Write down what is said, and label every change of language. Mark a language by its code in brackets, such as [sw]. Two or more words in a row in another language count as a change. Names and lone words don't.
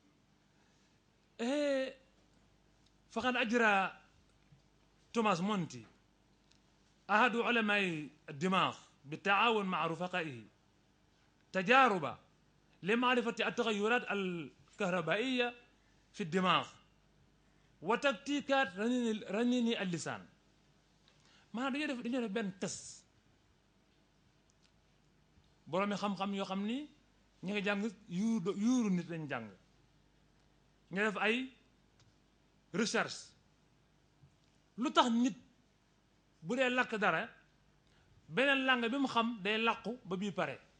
[ar] فقد أجرى Thomas Monti أحد علماء الدماغ بالتعاون مع رفقائه تجربة لمعرفة التغيرات الكهربائية في الدماغ وتقنيات رنين اللسان معناهم [wo] dañoo def benn test boroomi xam-xam yoo xam ni ñu ngi jàng yuuru nit lañ jàng ñu def ay recherche lu tax nit bu dee làkk dara beneen langue bi mu xam day làqu ba bii pare